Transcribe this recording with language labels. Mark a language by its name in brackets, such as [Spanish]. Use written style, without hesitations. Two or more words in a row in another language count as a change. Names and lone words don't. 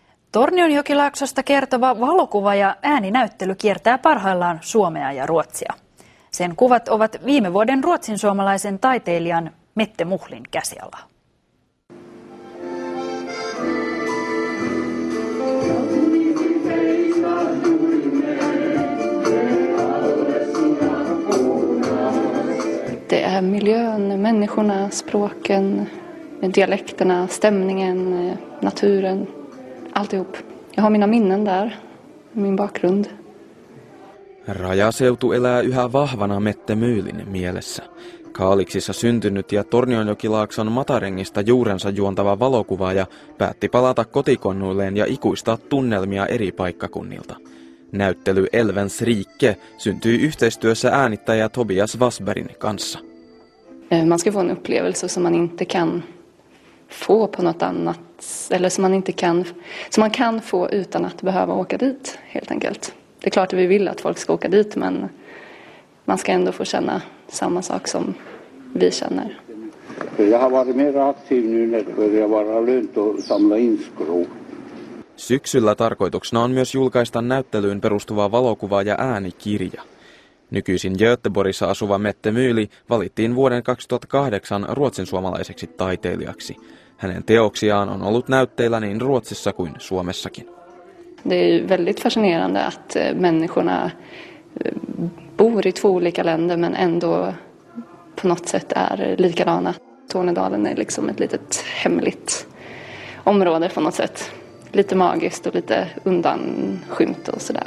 [Finnish] Tornionjokilaaksosta kertova valokuva ja ääninäyttely kiertää parhaillaan Suomea ja Ruotsia. Sen kuvat ovat viime vuoden ruotsinsuomalaisen taiteilijan Mette Muhlin käsialaa. [Swedish] Det är miljön, människorna, språken, dialekterna, stämningen, naturen, alltihop. Jag har mina minnen där, min bakgrund. [Finnish] Rajaseutu elää yhä vahvana Mette Muhlin mielessä. Kaaliksissa syntynyt ja Tornionjokilaakson Matarengista juurensa juontava valokuvaaja päätti palata kotikonnuilleen ja ikuistaa tunnelmia eri paikkakunnilta. Näyttely Elvens rike syntyi yhteistyössä äänittäjä Tobias Wassbergin kanssa. [Swedish] Man ska få en upplevelse som man inte kan få på något annat, eller som man kan få utan att behöva åka dit helt enkelt. Det är klart att vi vill att folk ska åka dit, men man ska ändå få känna samma sak som vi känner. Jag har varit mer aktiv nu när det börjar vara lönt att samla in skrov. [Finnish] Syksyllä tarkoituksena on myös julkaista näyttelyyn perustuva valokuva- ja äänikirja. Nykyisin Göteborgissa asuva Mette Muhli valittiin vuoden 2008 ruotsinsuomalaiseksi taiteilijaksi. Hänen teoksiaan on ollut näytteillä niin Ruotsissa kuin Suomessakin. [Swedish] Det är väldigt fascinerande att människorna bor i två olika länder men ändå på något sätt är likadana. Tornedalen är liksom ett litet hemligt område på något sätt. Lite magiskt och lite undanskymt och sådär.